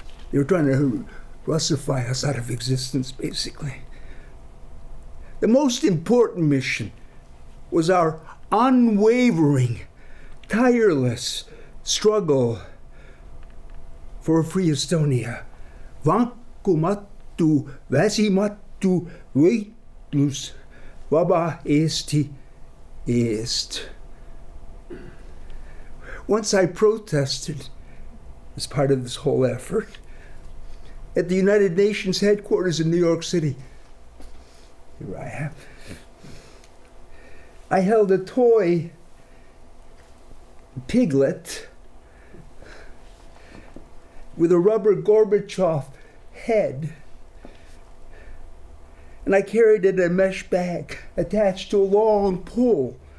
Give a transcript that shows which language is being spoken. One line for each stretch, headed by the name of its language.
English: They were trying to Russify us out of existence, basically. The most important mission was our unwavering, tireless struggle for a free Estonia.
Estonian: Vankumattu, väsimattu võitlus vaba Eesti eest.
English: Once I protested as part of this whole effort at the United Nations headquarters in New York City. Here I am. I held a toy piglet with a rubber Gorbachev head, and I carried it in a mesh bag attached to a long pole.